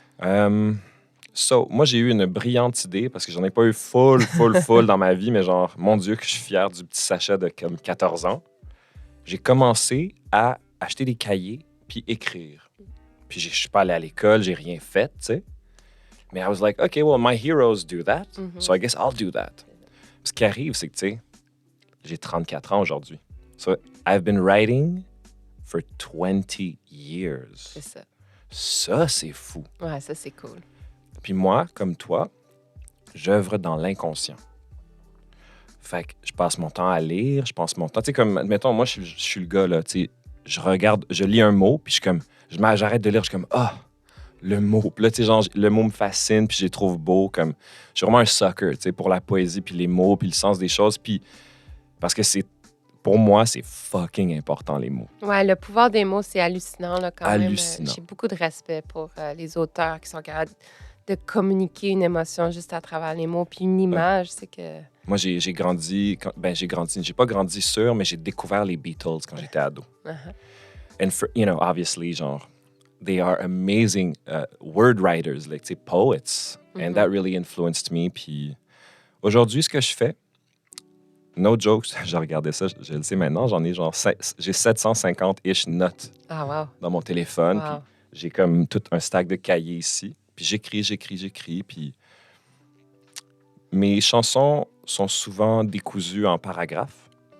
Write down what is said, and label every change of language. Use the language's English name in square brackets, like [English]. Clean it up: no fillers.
[French] Moi, j'ai eu une brillante idée parce que j'en ai pas eu full dans ma vie, mais genre, mon Dieu, que je suis fier du petit Sacha de comme 14 ans. J'ai commencé à acheter des cahiers puis écrire. Puis je suis pas allé à l'école, j'ai rien fait, tu sais. Mais [English] I was like, OK, well, my heroes do that, so I guess I'll do that. [French] Ce qui arrive, c'est que, tu sais, j'ai 34 ans aujourd'hui. [English] So I've been writing for 20 years. [French] C'est ça. Ça, c'est fou. Ouais, ça, c'est cool. Puis moi, comme toi, j'œuvre dans l'inconscient. Fait que je passe mon temps à lire, je passe mon temps... Tu sais, comme, admettons, moi, je suis le gars, là, tu sais, je lis un mot, puis je suis comme... J'arrête de lire, je suis comme, le mot. Puis là, tu sais, genre, le mot me fascine, puis je les trouve beaux, comme... Je suis vraiment un sucker, tu sais, pour la poésie, puis les mots, puis le sens des choses, puis... Parce que pour moi, c'est fucking important, les mots. Ouais, le pouvoir des mots, c'est hallucinant, là, quand Hallucinant. même. J'ai beaucoup de respect pour les auteurs qui sont capables de communiquer une émotion juste à travers les mots, puis une image, c'est que... Moi, j'ai grandi... J'ai pas grandi sûr, mais j'ai découvert les Beatles quand j'étais ado. [English] And obviously, genre, they are amazing word writers, like, [French] tu sais, [English] poets. And that really influenced me. [French] Puis aujourd'hui, ce que je fais, [English] no jokes, [French] j'ai regardé ça, je le sais maintenant, j'en ai genre, j'ai 750-ish notes dans mon téléphone. Wow. Puis j'ai comme tout un stack de cahiers ici. Puis j'écris. Puis mes chansons sont souvent décousues en paragraphes.